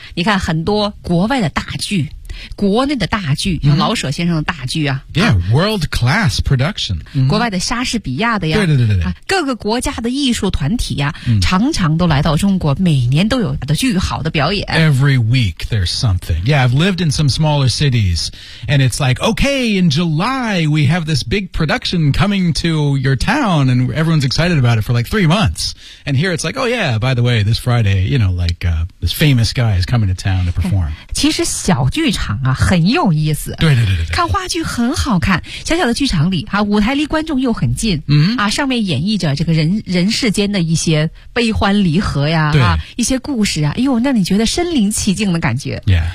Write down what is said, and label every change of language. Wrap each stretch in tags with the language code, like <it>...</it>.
<zh>你看很多国外的大剧。国内的大剧，像老舍先生的大剧啊</zh> <en>，Yeah, world class production。</en> <zh>国外的莎士比亚的呀，对对对对对、啊，各个国家的艺术团体呀、啊嗯，常常都来到中国，每年都有的巨好的表演。</zh> <en>Every week there's something. Yeah, I've lived in some smaller cities, and it's like, okay, in July we have this big production coming to your town, and everyone's excited about it for like 3 months. And here it's like, oh yeah, by the way, this Friday, you know, like、this famous guy is coming to town to perform.</en> <zh>其实小剧场啊很有意思，对对对 对，看话剧很好看，小小的剧场里啊，舞台离观众又很近，嗯、mm-hmm. 啊，上面演绎着这个人世间的一些悲欢离合呀，对啊，一些故事啊，哎呦，那你觉得身临其境的感觉， yeah.</zh>